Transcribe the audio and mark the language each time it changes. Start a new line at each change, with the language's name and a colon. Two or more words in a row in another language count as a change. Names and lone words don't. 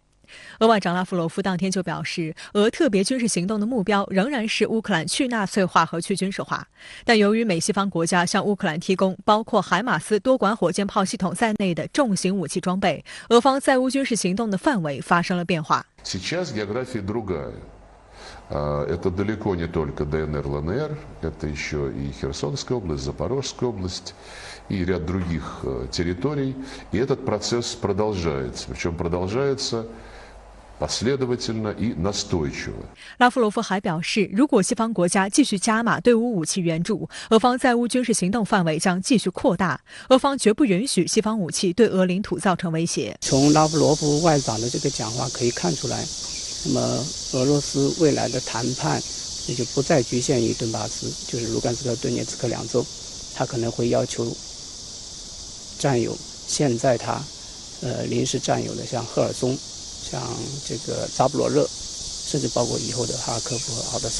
Chinese: 俄外长拉夫罗夫当天就表示，俄特别军事行动的目标仍然是乌克兰去纳粹化和去军事化，但由于美西方国家向乌克兰提供包括海马斯多管火箭炮系统在内的重型武器装备，俄方在乌军事行动的范围发生了变化。
Russian: Это далеко не только ДНР, ЛНР, это еще и Херсонская область, Запорожская область и ряд других территорий. И этот процесс продолжается, причем продолжается последовательно и настойчиво.
Chinese: 拉夫罗夫还表示，如果西方国家继续加码对乌武器援助，俄方在乌军事行动范围将继续扩大，俄方绝不允许西方武器对俄领土造成威胁。从拉夫罗夫外长的这个讲话可以看出来，那么俄罗斯未来的谈判也就不再局限于顿巴斯，就是卢甘斯克、顿涅茨克两州，他可能会要求占有现在他临时占有的像赫尔松、像这个扎布罗热，甚至包括以后的哈尔科夫和敖德萨。